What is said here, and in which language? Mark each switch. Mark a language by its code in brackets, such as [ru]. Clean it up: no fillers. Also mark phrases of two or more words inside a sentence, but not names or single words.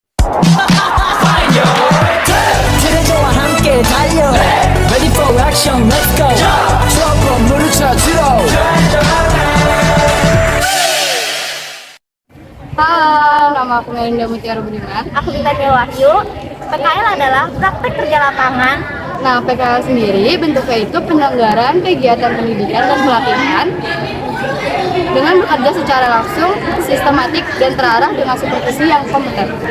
[ko] 트레저와 함께 달려 [en] Ready for action, let's go [ko] 트럭으로 물을 찾으러 [id] Halo, nama aku Melinda Mutiara Budiman. Aku Titania Wahyu. PKL adalah praktek kerja lapangan. Nah, PKL sendiri bentuknya itu penyelenggaraan kegiatan pendidikan dan pelatihan dengan bekerja secara langsung, sistematik, dan terarah dengan supervisi yang kompeten.